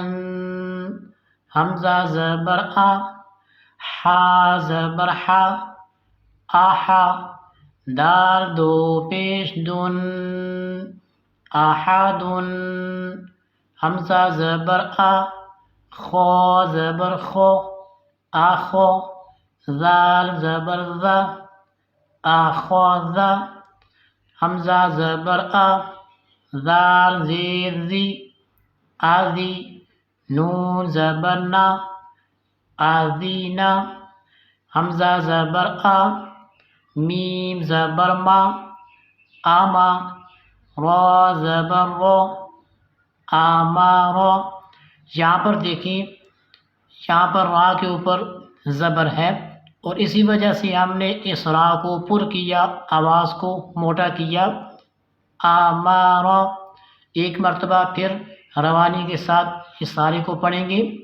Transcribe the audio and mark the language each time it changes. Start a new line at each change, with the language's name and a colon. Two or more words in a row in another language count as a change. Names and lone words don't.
Urdu: حمزہ زبر آ، حا زبر حا، آحا، دال 2 پیش دن، آحادن۔ حمزہ زبر آ، خو زبر خو، آخو، ذال زبر ذا، آخوذا۔ حمزہ زبر آ، ذال زیر زی، آذی، نون زبر نا، آذینا۔ حمزہ زبر آ، میم زبر ما، آما، را زبر رو، آمارو۔ یہاں پر دیکھیں، یہاں پر را کے اوپر زبر ہے اور اسی وجہ سے ہم نے اس را کو پر کیا، آواز کو موٹا کیا، آمارو۔ ایک مرتبہ پھر روانی کے ساتھ اس سارے کو پڑھیں گے۔